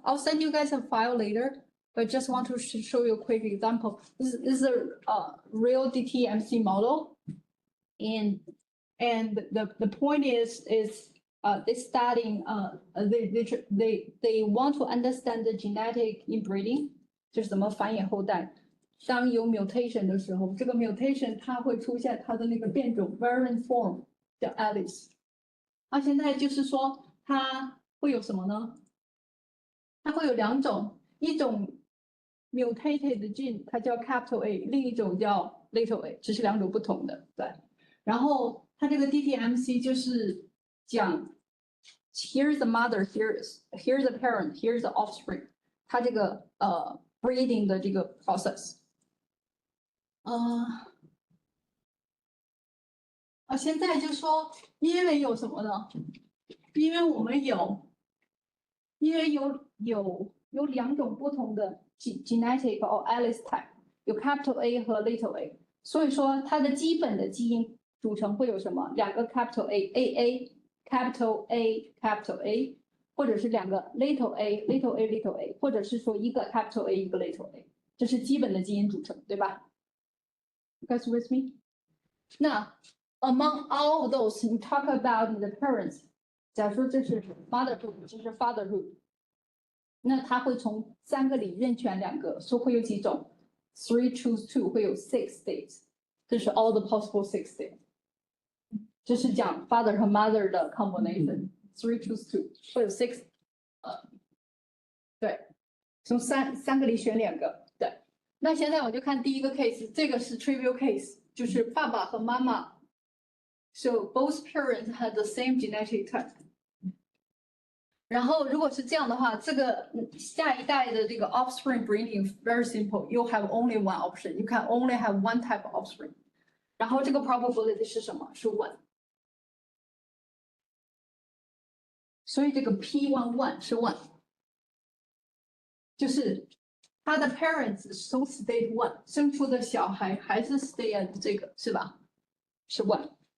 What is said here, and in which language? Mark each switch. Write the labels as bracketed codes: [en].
[en] I'll send you guys a file later, but just want to show you a quick example. This is a real DTMC model, and the point is they studying they want to understand the genetic inbreeding，就是怎么繁衍后代。 [zh] 当有 mutation 的时候，这个 mutation 它会出现它的那个变种 variant form 叫 Alice。那现在就是说它会有什么呢？它会有2种，一种 mutated gene 它叫 capital A， 另一种叫 little a， 只是2种不同的，对。 [en] 然后它这个 DTMC 就是讲 here's the mother, here's the parent, here's the offspring，它这个breeding 的这个 process。 [zh] 现在就说，因为有什么呢？因为我们有2种不同的 genetic or Alice type， 有 capital A 和 little a， 所以说它的基本的基因组成会有什么？2个 capital A capital A， 或者是2个 little a， 或者是说一个 capital A 一个 little a， 这是基本的基因组成，对吧？ [en] You guys with me？ [zh] 那 among all of those， 你 talk about the parents， 假如说这是 motherhood， 这是 fatherhood， 那他会从3个里任选2个，所以会有几种 ？3 choose 2， 会有6 states， 这是 all the possible 6 states。这是讲 father 和 mother 的 combination，3 choose 2， 会有6，对，从三个里选2个，对。那现在我就看第一个 case， 这个是 trivial case， 就是爸爸和妈妈 ， so both parents had the same genetic type。然后如果是这样的话，这个下一代的这个 offspring breeding very simple. [en] You have only one option. You can only have one type of offspring. [zh] 然后这个 probability 是什么？是 1。所以这个 P11 是 1， 就是他的 parents 是从 state 1生出的小孩还是 state 这个是吧？是 1。